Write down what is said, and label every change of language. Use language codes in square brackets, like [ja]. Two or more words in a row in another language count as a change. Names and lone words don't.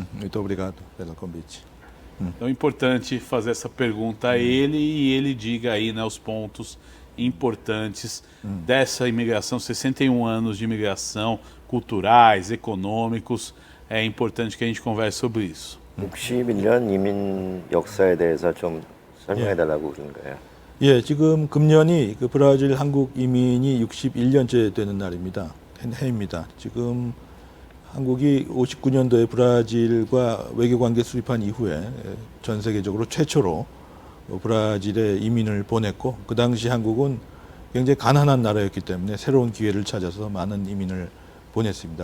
[pt] Muito obrigado pelo convite. Então é importante fazer essa pergunta a ele e ele diga aí, né, os pontos importantes dessa imigração, 61 anos de imigração, culturais, econômicos. É importante que a gente converse sobre isso. [ko] 61년 이민 역사에 대해서 좀 설명해 달라고 그러는 거예요. 예, 지금 금년이 그 브라질 한국 이민이 61년째 되는 날입니다. 해입니다. 지금 한국이 59년도에 브라질과 외교관계 수립한 이후에 전 세계적으로 최초로 브라질에 이민을 보냈고, 그 당시 한국은 굉장히 가난한 나라였기 때문에 새로운 기회를 찾아서 많은 이민을 보냈습니다.